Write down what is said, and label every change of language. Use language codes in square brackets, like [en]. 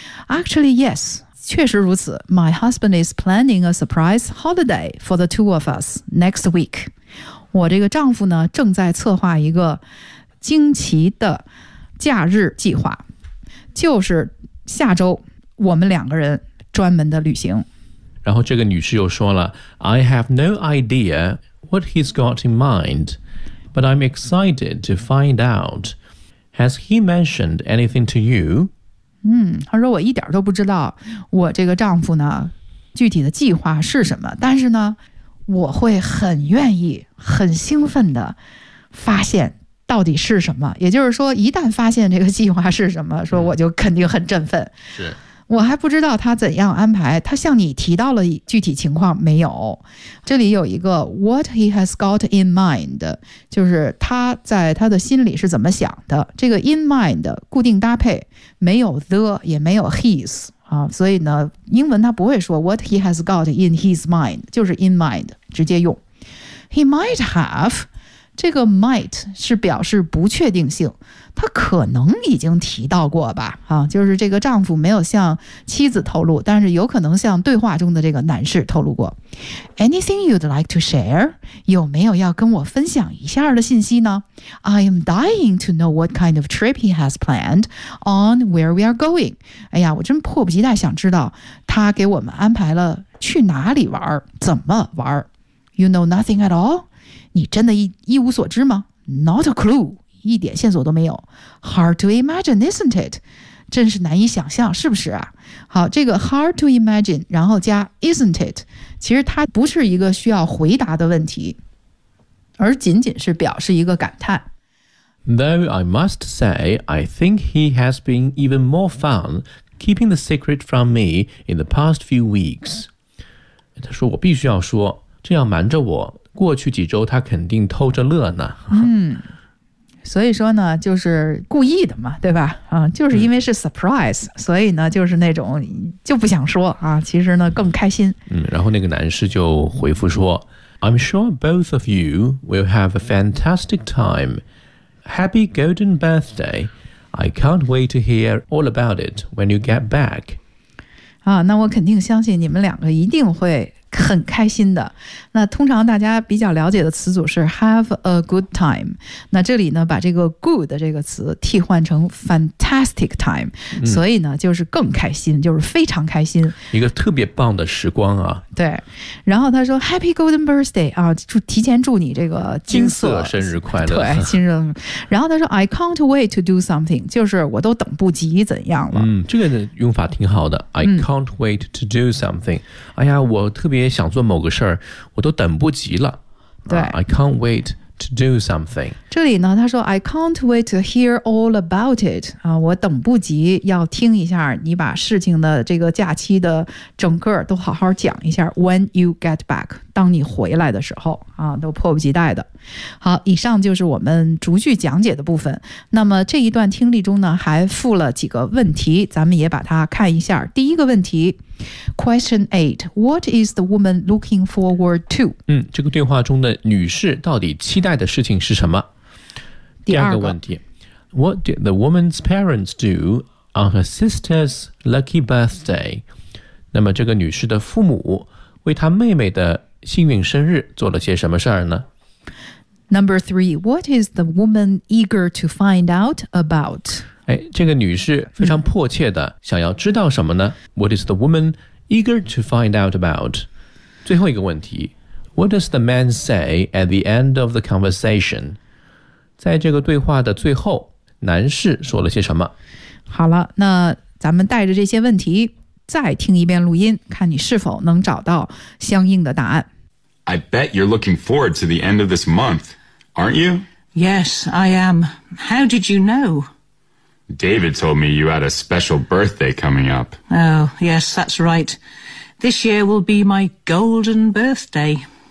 [en] Actually yes， [zh] 确实如此。 [en] My husband is planning a surprise holiday for the two of us next week。 [zh] 我这个丈夫呢正在策划一个惊奇的假日计划，就是下周我们两个人专门的旅行。然后这个女士又说了 [en] I have no idea what he's got in mind, but I'm excited to find out. Has he mentioned anything to you? [zh] 嗯，她说我一点都不知道我这个丈夫呢具体的计划是什么，但是呢我会很愿意很兴奋的发现到底是什么。也就是说一旦发现这个计划是什么，说我就肯定很振奋。是，我还不知道他怎样安排，他向你提到了具体情况没有？这里有一个 [en] what he has got in mind， [zh] 就是他在他的心里是怎么想的。这个 in mind 固定搭配，没有 the 也没有 his 啊，所以呢，英文他不会说 [en] what he has got in his mind， [zh] 就是 in mind 直接用。 [en] He might have. [zh] 这个 might 是表示不确定性，他可能已经提到过吧，啊，就是这个丈夫没有向妻子透露，但是有可能向对话中的这个男士透露过。 [en] Anything you'd like to share? [zh] 有没有要跟我分享一下的信息呢？ [en] I am dying to know what kind of trip he has planned on where we are going. [zh] 哎呀，我真迫不及待想知道他给我们安排了去哪里玩，怎么玩。 [en] You know nothing at all? [zh] 你真的一无所知吗 ？ [en] Not a clue， [zh] 一点线索都没有。 [en] Hard to imagine, isn't it？ [zh] 真是难以想象，是不是啊？好，这个 [en] hard to imagine， [zh] 然后加 [en] isn't it， [zh] 其实它不是一个需要回答的问题，而仅仅是表示一个感叹。 [en] Though I must say, I think he has been even more fun keeping the secret from me in the past few weeks。 [zh] 他说：“我必须要说，这样瞒着我。” 过去几周他肯定偷着乐呢。嗯，所以说呢就是故意的嘛，对吧，啊，就是因为是 surprise，嗯，所以呢就是那种就不想说啊，其实呢更开心。嗯，然后那个男士就回复说 [en] I'm sure both of you will have a fantastic time. Happy golden birthday. I can't wait to hear all about it when you get back. [zh] 啊，那我肯定相信你们两个一定会很开心的。那通常大家比较了解的词组是 [en] have a good time， [zh] 那这里呢把这个 good 这个词替换成 fantastic time，嗯，所以呢就是更开心，就是非常开心，一个特别棒的时光啊。对，然后他说 [en] happy golden birthday [zh] 啊，就提前祝你这个金色生日快乐。对，金色。然后他说 [en] I can't wait to do something， [zh] 就是我都等不及怎样了。嗯，这个用法挺好的， [en] I can't wait to do something， [zh] 嗯，哎呀我特别想做某个事儿，我都等不及了。对， [en] I can't wait to do something。 [zh] 这里呢，他说 [en] I can't wait to hear all about it。 [zh] 啊，我等不及要听一下你把事情的这个假期的整个都好好讲一下。 [en] When you get back， [zh] 当你回来的时候，啊，都迫不及待的。好，以上就是我们逐句讲解的部分。那么这一段听力中呢，还附了几个问题，咱们也把它看一下。第一个问题。 [en] Question 8. What is the woman looking forward to? [zh] 嗯，这个对话中的女士到底期待的事情是什么？第二个问题。 [en] What did the woman's parents do on her sister's lucky birthday? [zh] 那么这个女士的父母为她妹妹的幸运生日做了些什么事儿呢？ [en] Number 3. What is the woman eager to find out about? [zh] 哎，这个女士非常迫切的想要知道什么呢？ [en] What is the woman eager to find out about? [zh] 最后一个问题， [en] What does the man say at the end of the conversation? [zh] 在这个对话的最后，男士说了些什么？好了，那咱们带着这些问题再听一遍录音，看你是否能找到相应的答案。 [en] I bet you're looking forward to the end of this month, aren't you? Yes, I am. How did you know? David told me you had a special birthday coming up. Oh, yes, that's right. This year will be my golden birthday.